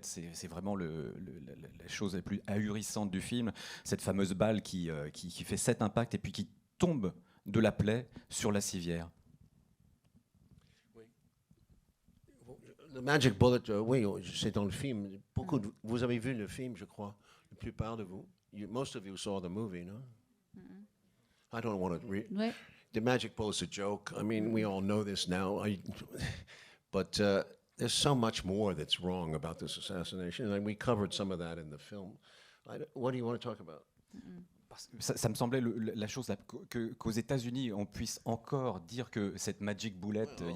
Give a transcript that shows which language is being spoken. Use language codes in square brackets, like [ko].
[fr] C'est vraiment la chose la plus ahurissante du film. Cette fameuse balle qui fait 7 impacts et puis qui tombe de la plaie sur la civière. The Magic Bullet, oui, c'est dans le film. Vous avez vu le film, je crois. La plupart de vous. [en] Most of you saw the movie, no? I don't want to read. [fr] Ouais. [en] The Magic Bullet's a joke. I mean, we all know this now. But there's so much more that's wrong about this assassination, and we covered some of that in the film. What do you want to talk about? [fr] Ça me semblait la chose qu'aux États-Unis, on puisse encore dire que cette Magic Bullet...